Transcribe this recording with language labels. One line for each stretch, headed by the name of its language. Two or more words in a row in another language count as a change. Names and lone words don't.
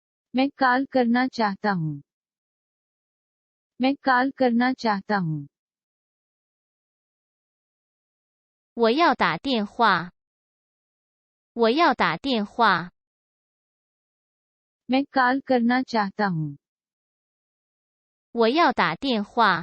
Hindi: मैं कॉल करना चाहता हूँ। मैं कॉल करना चाहता हूँ।
Chinese: 我要打电话。我要打电话。
Hindi: मैं कॉल करना चाहता हूँ।
Chinese: 我要打电话。